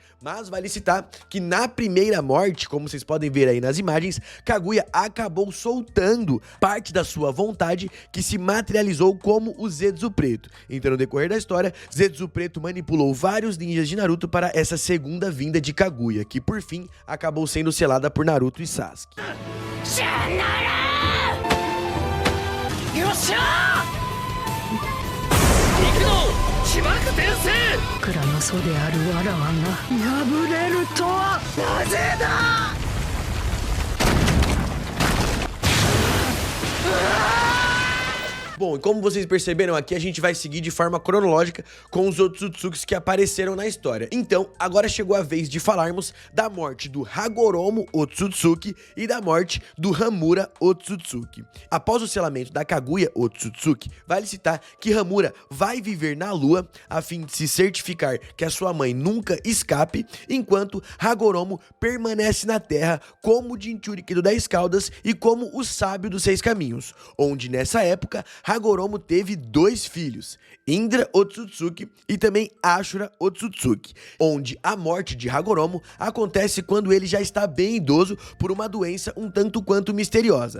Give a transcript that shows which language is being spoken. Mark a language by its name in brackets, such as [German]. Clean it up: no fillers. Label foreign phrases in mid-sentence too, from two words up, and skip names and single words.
[Portuguese] Mas vale citar que na primeira morte, como vocês podem ver aí nas imagens, Kaguya acabou soltando parte da sua vontade que se materializou como o Zetsu Preto. Então, no decorrer da história, Zetsu Preto manipulou vários ninjas de Naruto para essa segunda vinda de Kaguya, que por fim acabou sendo selada por Naruto e Sasuke. [Japanese] 起爆転生蔵の祖であるわらわが破れるとはなぜだ [Portuguese] Bom, e como vocês perceberam aqui, a gente vai seguir de forma cronológica com os Otsutsukis que apareceram na história. Então, agora chegou a vez de falarmos da morte do Hagoromo Otsutsuki e da morte do Hamura Otsutsuki. Após o selamento da Kaguya Otsutsuki, vale citar que Hamura vai viver na lua a fim de se certificar que a sua mãe nunca escape, enquanto Hagoromo permanece na terra como o Jinchuriki do 10 Caudas e como o sábio dos 6 caminhos, onde nessa época Hagoromo teve 2 filhos, Indra Otsutsuki e também Ashura Otsutsuki, onde a morte de Hagoromo acontece quando ele já está bem idoso por uma doença um tanto quanto misteriosa.